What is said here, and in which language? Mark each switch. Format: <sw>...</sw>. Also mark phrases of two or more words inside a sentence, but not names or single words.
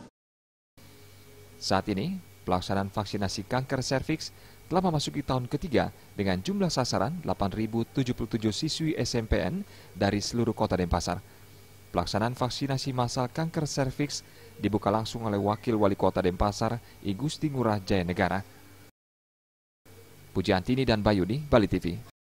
<id>Saat ini, pelaksanaan vaksinasi kanker serviks telah memasuki tahun ketiga dengan jumlah sasaran 8.077 siswi SMPN dari seluruh Kota Denpasar. Pelaksanaan vaksinasi massal kanker serviks dibuka langsung oleh Wakil Wali Kota Denpasar, I Gusti Ngurah Jaya Negara. Pujiantini dan Bayuni, Bali TV.</id>